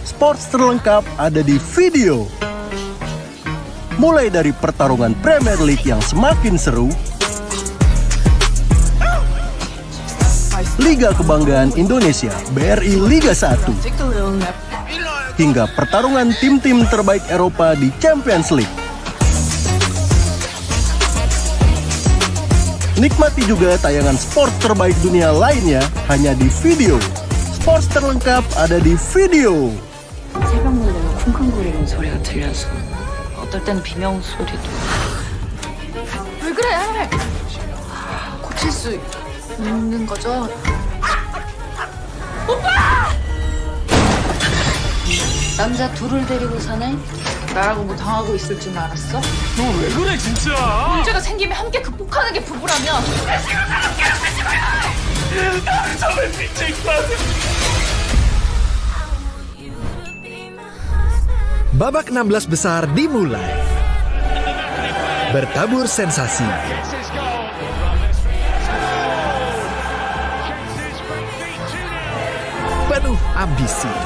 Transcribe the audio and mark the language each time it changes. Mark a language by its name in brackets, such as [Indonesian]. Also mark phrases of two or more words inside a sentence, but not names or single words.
[Indonesian] sports terlengkap ada di video. Mulai dari pertarungan Premier League yang semakin seru, Liga Kebanggaan Indonesia BRI Liga 1, hingga pertarungan tim-tim terbaik Eropa di Champions League. Nikmati juga tayangan sport terbaik dunia lainnya hanya di video. Sports terlengkap ada di video. [Korean] 새벽물에는 쿵쾅거리는 소리가 들려서 어떨 땐 비명 소리도. 왜 그래? 고칠 수 있는 거죠? 오빠! 남자 둘을 데리고 사네? 나라고 뭐 당하고 있을 줄 알았어? 너 왜 그래 진짜? 문제가 생기면 함께 극복하는 게 부부라면. 나는 정말 미칠 것 같아. [Indonesian] Babak 16 besar dimulai. Bertabur sensasi. Penuh ambisi.